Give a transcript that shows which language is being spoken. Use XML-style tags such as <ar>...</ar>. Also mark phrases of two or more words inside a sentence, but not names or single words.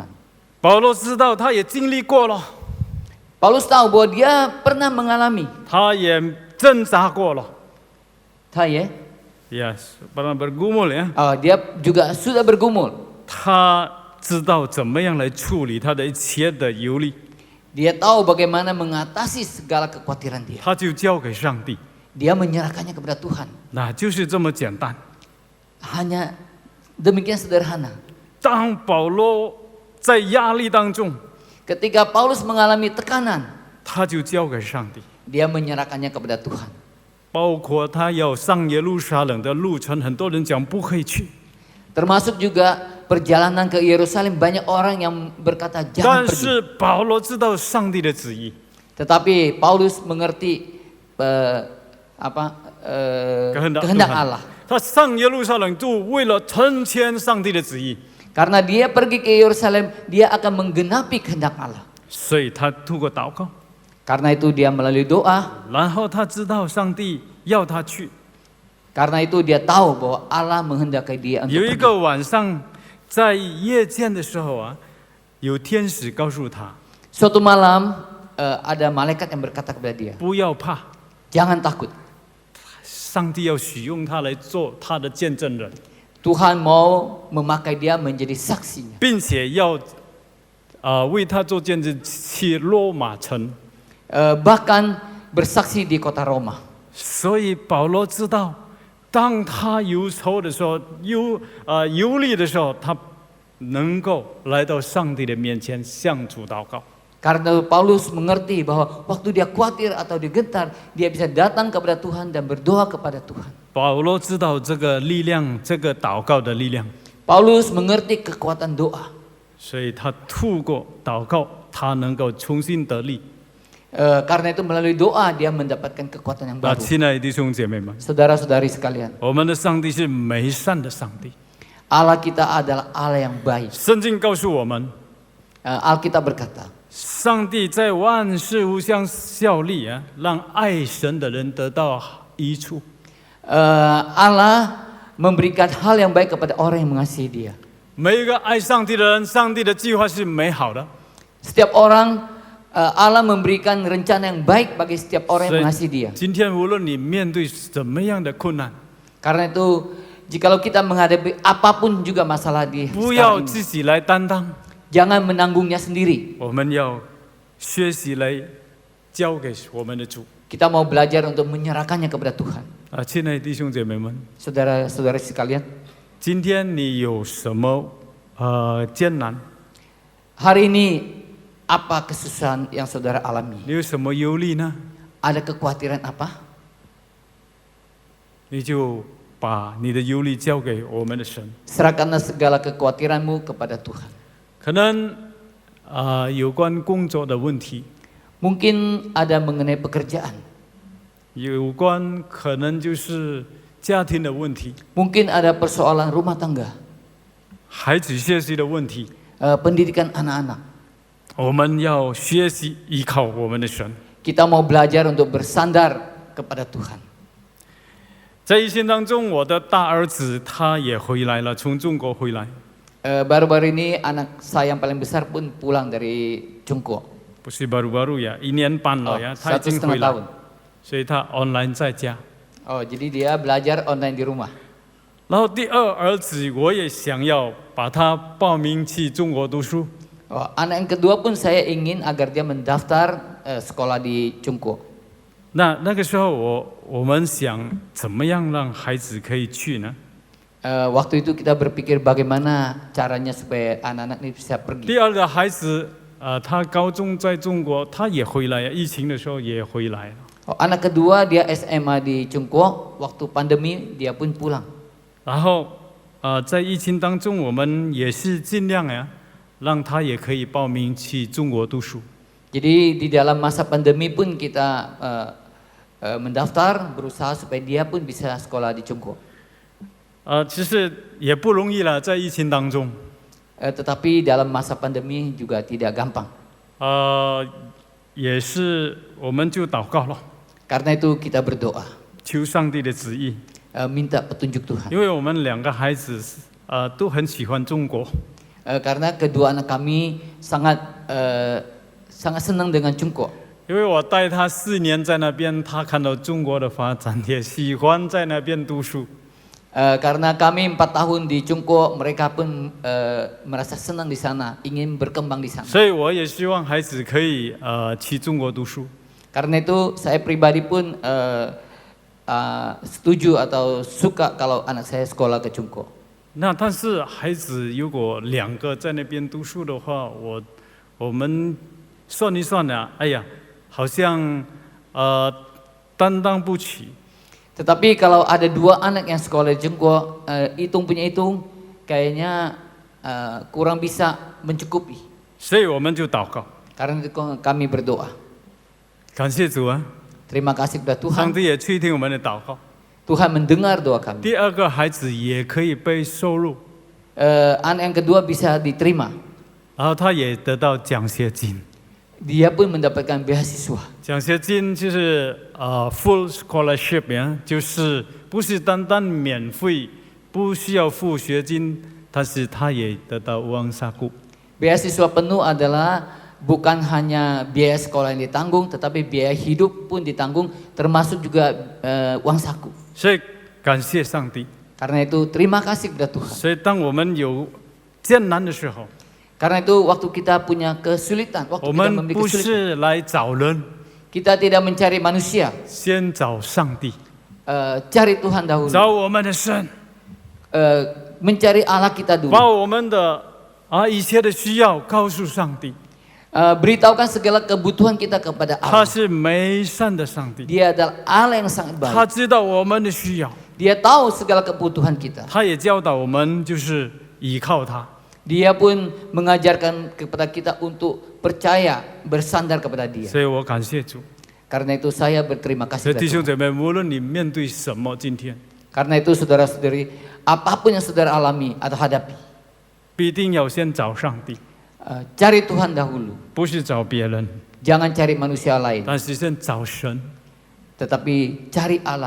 <zh>保罗知道，他也经历过了，</zh> <id>Paulus tahu bahwa dia pernah mengalami.</id> <zh>他也挣扎过了。</zh> <id>Yes, pernah bergumul ya. Dia juga sudah bergumul.</id> <zh>他知道怎么样来处理他的一切的忧虑，</zh> <id>Dia tahu bagaimana mengatasi segala kekhawatiran dia.</id> <zh>他就交给上帝，</zh> <id>Dia menyerahkannya kepada Tuhan.</id> <zh>那就是这么简单。</zh> <id>Hanya demikian sederhana.</id> <zh>当保罗在压力当中，</zh> <id>Ketika Paulus mengalami tekanan,</id> <zh>他就交给上帝，</zh> <id>dia menyerahkannya kepada Tuhan.</id> <zh>包括他要上耶路撒冷的路程，很多人讲不可以去，</zh> <id>Termasuk juga perjalanan ke Yerusalem, banyak orang yang berkata</id> <zh>但</zh> <id>jangan pergi.</id> <zh>是保罗知道上帝的旨意，</zh> <id>Tetapi Paulus mengerti kehendak Allah.</id> <zh>他上耶路撒冷就为了成全上帝的旨意，</zh> <id>Karena dia pergi ke Yerusalem, dia akan menggenapi kehendak Allah.</id> <zh>所以他透过祷告，</zh> <id>Karena itu dia melalui doa,</id> <zh>然后他知道上帝要他去，</zh> <id>Karena itu dia tahu bahwa Allah menghendaki dia untuk</id> <zh>有一</zh> <id>pergi.</id> <zh>个晚上，在夜间的时候啊，有天使告诉他</zh> <id>Suatu malam ada malaikat yang berkata kepada dia,</id> <zh>不要怕，</zh> <id>jangan takut.</id> <zh>上帝要使用他来做他的见证人，</zh> <id>Tuhan mau memakai dia menjadi saksinya.</id> <zh>并且要为他做见证去罗马城。</zh> <id>Bahkan bersaksi di kota Roma.</id> <zh>所以保罗知道，当他忧愁的时候，忧虑的时候，他能够来到上帝的面前向主祷告。</zh> <id>Karena Paulus mengerti bahwa waktu dia khawatir atau dia gentar, dia bisa datang kepada Tuhan dan berdoa kepada Tuhan.</id> <zh>保罗知道这个力量，这个祷告的力量，</zh> <id>Paulus mengerti kekuatan doa.</id> <zh>所以他透过祷告，他能够重新得力。</zh> <id>Karena itu melalui doa dia mendapatkan kekuatan yang</id> <zh>那</zh> <id>baru.</id> <zh>亲爱的弟兄姐妹们，</zh> <id>Saudara-saudari sekalian,</id> <zh>我们的上帝是美善的上帝。</zh> <id>Allah kita adalah Allah yang baik.</id> <zh>圣经告诉我们，</zh> <id>Alkitab berkata,</id> <zh>上帝在万事互相效力啊，让爱神的人得到益处。</zh> <id>Allah memberikan hal yang baik kepada orang yang mengasihi dia.</id> <zh>每一个爱上帝的人，上帝的计划是美好的。</zh> <id>Setiap orang, Allah memberikan rencana yang baik bagi setiap orang yang</id> <zh>所以</zh> <id>mengasihi dia.</id> <zh>今天无论你面对怎么样的困难，</zh> <id>Karena itu, jikalau kita menghadapi apapun juga masalah di</id> <zh>不要</zh> <id>sekarang ini,</id> <zh>自己来担当，</zh> <id>jangan menanggungnya sendiri.</id> <zh>我们要学习来交给我们的主。</zh> <id>Kita mau belajar untuk menyerahkannya kepada Tuhan.</id> <zh>亲爱的弟兄姐妹们，</zh> <id>Saudara-saudara sekalian,</id> <zh>今天你有什么艰难？</zh> <id>hari ini apa kesusahan yang saudara alami?</id> <zh>你有什么忧虑呢？</zh> <id>Ada kekhawatiran apa?</id> <zh>你就把你的忧虑交给我们的神。</zh> <id>Serahkanlah segala kekhawatiranmu kepada Tuhan.</id> <zh>可能有关工作的问题，</zh> <id>Mungkin ada mengenai pekerjaan.</id> <zh>有关可能就是家庭的问题，</zh> <id>Mungkin ada persoalan rumah tangga,</id> <zh>孩子学习的问题。</zh> <id>pendidikan anak-anak.</id> <zh>我们要学习依靠我们的神。</zh> <id>Kita mau belajar untuk bersandar kepada Tuhan.</id> <zh>在疫情当中，我的大儿子他也回来了，从中国回来。</zh> <id>Baru-baru ini anak saya yang paling besar pun pulang dari Cungko.</id> <zh>不是</zh> <id>baru-baru ya，</id> <zh>1 年半了呀，他已</zh> <id>1,5</id> <zh>经回来</zh> <id>tahun.，</id> <zh>所以他 online 在家。</zh> <id>Oh, jadi dia belajar online di rumah.</id> <zh>然后第二儿子，我也想要把他报名去中国读书。</zh> <id>Oh, anak yang kedua pun saya ingin agar dia mendaftar sekolah di Cungko.</id> <zh>那个时候我们想怎么样让孩子可以去呢？</zh> <id>Waktu itu kita berpikir bagaimana caranya supaya anak-anak ini bisa pergi.</id> <zh>第二个孩子他高中在中国，他也回来呀，疫情的时候也回来了。</zh> <id>Oh, anak kedua dia SMA di Cungko, waktu pandemi dia pun pulang.</id> <zh>然后在疫情当中，我们也是尽量呀，让他也可以报名去中国读书。</zh> <id>Jadi di dalam masa pandemi pun kita mendaftar, berusaha supaya dia pun bisa sekolah di Cungko.</id> <zh>其实也不容易了，在疫情当中，</zh> <id>Tetapi dalam masa pandemi juga tidak gampang.</id> <zh>也是我们就祷告了，</zh> <id>Karena itu kita berdoa,</id> <zh>求上帝的旨意，</zh> <id>minta petunjuk Tuhan.</id> <zh>因为我们两个孩子都很喜欢中国，</zh> <id>Karena kedua anak kami sangat senang dengan Cungko.</id> <zh>因为我带他4年在那边，他看到中国的发展，也喜欢在那边读书。</zh> <id>Karena kami 4 tahun di Cungko, mereka pun merasa senang di sana, ingin berkembang di sana.</id> <zh>所以我也希望孩子可以去中国读书。</zh> <id>Karena itu saya pribadi pun setuju atau suka kalau anak saya sekolah ke Cungko.</id> <zh>那但是孩子如果2个在那边读书的话，我们算一算呢，哎呀，好像担当不起。</zh> <id>Tetapi kalau ada 2 anak yang sekolah di Cungko, hitung punya hitung, kayaknya kurang bisa mencukupi.</id> <zh>所以我们就祷告，</zh> <id>Karena itu kami berdoa.</id> <zh>感谢主啊，</zh> <id>Terima kasih kepada</id> <zh>上</zh> <id>Tuhan.</id> <zh>帝也垂听我们的祷告。</zh> <id>Tuhan mendengar doa kami.</id> <zh>第2个孩子也可以被收入，</zh> <id>Anak yang kedua bisa diterima.</id> <zh>然后他也得到奖学金。</zh> <id>Dia pun mendapatkan beasiswa.</id> <zh>奖学金就是</zh> <en>full scholarship</en> <zh>呀，就是不是单单免费，不需要付学金，但是他也得到</zh> <id>uang saku。 Beasiswa penuh adalah bukan hanya biaya sekolah yang ditanggung, tetapi biaya hidup pun ditanggung, termasuk juga uang saku.</id> <zh>所以感谢上帝。</zh> <id>Karena itu terima kasih kepada Tuhan.</id> <zh>所以当我们有艰难的时候，</zh> <id>Karena itu waktu kita punya kesulitan, waktu</id> <zh>我</zh> <id>kita</id> <zh>们</zh> <id>memiliki</id> <zh>不</zh> <id>kesulitan,</id> <zh>是来找人，</zh> <id>kita tidak mencari manusia,</id> <zh>先找上帝，</zh> <id>cari Tuhan dahulu,</id> <zh>找我们的神，</zh> <id>mencari Allah kita</id> <zh>把</zh> <id>dulu,</id> <zh>我们的一切的需要告诉上帝。</zh> <id>beritahukan segala kebutuhan kita kepada</id> <zh>他</zh> <id>Allah.</id> <zh>是美善的上帝，</zh> <id>Dia adalah Allah yang sangat</id> <zh>他</zh> <id>baik.</id> <zh>知道我们的需要，</zh> <id>Dia tahu segala kebutuhan kita.</id> <zh>他也教导我们就是依靠他。</zh> <id>Dia pun mengajarkan kepada kita untuk percaya, bersandar kepada Dia.</id> <zh>所以我感谢主。</zh> <id>Karena itu saya berterima</id> <zh>所以</zh> <id>kasih</id> <zh>弟</zh> <id>kepada</id> <zh>兄</zh> <id>Tuhan.</id> <zh>姐妹，无论你面对什么，今天</zh> <id>Karena itu saudara-saudari, apapun yang saudara alami atau hadapi,</id> <zh>必定要先找上帝，</zh> <id>cari Tuhan dahulu.</id> <zh>不是找别人，</zh> <id>Jangan cari manusia lain,</id> <zh>但是先找神，</zh> <id>tetapi cari Allah</id>